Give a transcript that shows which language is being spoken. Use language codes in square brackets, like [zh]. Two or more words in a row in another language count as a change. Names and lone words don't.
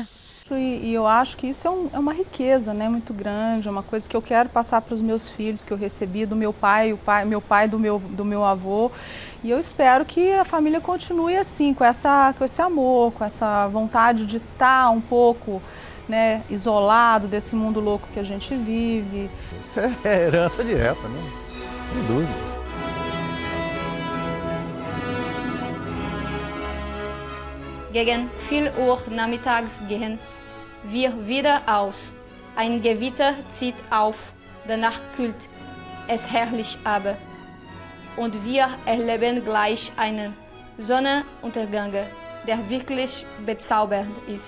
[pt] E eu acho que isso é uma riqueza, né, muito grande, é uma coisa que eu quero passar para os meus filhos, que eu recebi do meu pai, do meu avô. E eu espero que a família continue assim, com esse amor, com essa vontade de estar um pouco, né, isolado desse mundo louco que a gente vive. Isso é herança direta, né? Sem dúvida. [de] Gegen 4 Uhr nachmittags gehen wir wieder aus. Ein Gewitter zieht auf, danach kühlt es herrlich ab. Und wir erleben gleich einen Sonnenuntergang, der wirklich bezaubernd ist.